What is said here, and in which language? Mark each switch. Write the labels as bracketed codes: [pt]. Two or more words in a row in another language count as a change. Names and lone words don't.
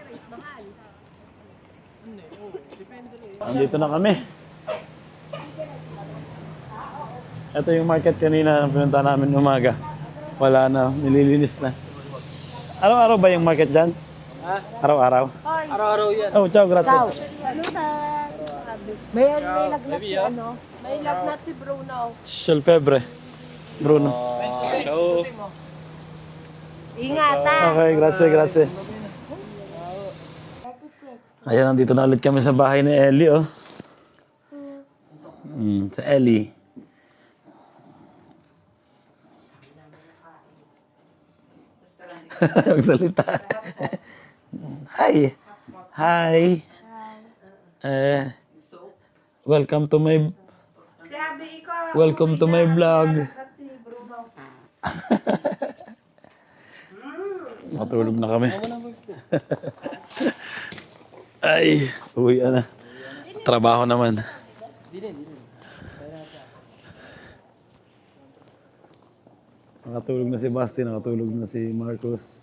[tl] Andito na kami. Ito yung market kanina na pinunta namin umaga. Wala na, nililinis na. Araw-araw ba yung market dyan? Ha? Araw-araw? Araw-araw yan. [it] Oh, ciao, grazie. [tl] May lagnat si ano. May lagnat si Bruno. Shell Pebre. Bruno. Ingat ha. [it] Okay, grazie, grazie. [tl] Ayan, nandito na ulit kami sa bahay ni Ellie, oh. Sa Ellie. Magsalita. [en] Hi. Hi. Welcome to my [tl] Sabi ko, [en] welcome to my vlog. [tl] si Bruno. Matulog na kami. Ay, uwi na. Trabaho naman. Nakatulog na si Basti, nakatulog na si Marcos.